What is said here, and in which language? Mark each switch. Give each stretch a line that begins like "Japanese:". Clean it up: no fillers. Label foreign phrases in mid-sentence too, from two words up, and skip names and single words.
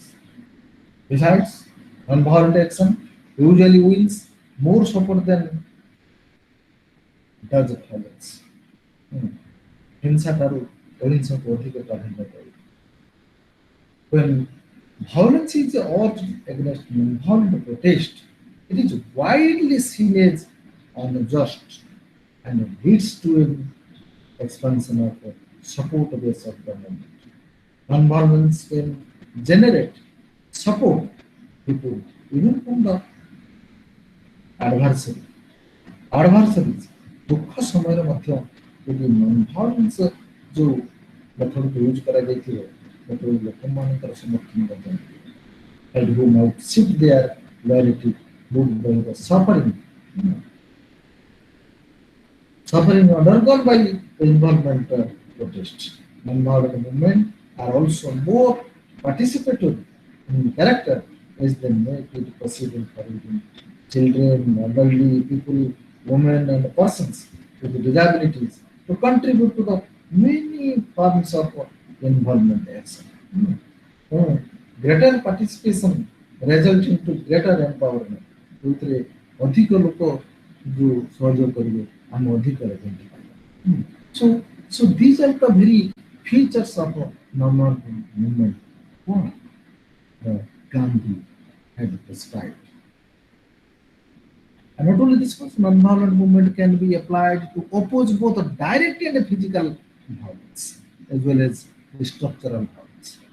English: Besides, non-violent action usually wins more support than does violence.
Odia: ହିଂସାଠାରୁ ଅହିଂସାକୁ ଅଧିକ ପ୍ରାଧାନ୍ୟ ଦେଉଛି।
English: When violence is urged against non-violent protest, it is widely seen as unjust and leads to an expansion of support base of government. Non-violence can generate support people even from the adversaries
Odia: ଦୁଃଖ ସମୟରେ ମଧ୍ୟ ଯଦି non-violence ଯେଉଁ ମେଥଡକୁ ୟୁଜ୍ କରାଯାଇଥିବ ସେତେବେଳେ ଲୋକମାନଙ୍କର ସମର୍ଥନ ମଧ୍ୟ
English: and who might shift their loyalty moved by the suffering undergone by involvement protest. Non-violent movement are also more participatory in character as they make it possible for children, elderly people, women and persons with disabilities to contribute to the many forms of involvement action. Greater participation results into greater empowerment.
Odia: ଯେଉଁଥିରେ ଅଧିକ ଲୋକ ଯେଉଁ ସହଯୋଗ କରିବେ ଆମେ ଅଧିକ ରେଜଲ୍ଟ ପାଇବା।
English: So these are the very features of non-violent movement. What Gandhi had prescribed. And not only this, non-violent movement can be applied to oppose both direct and physical violence as well as structural violence.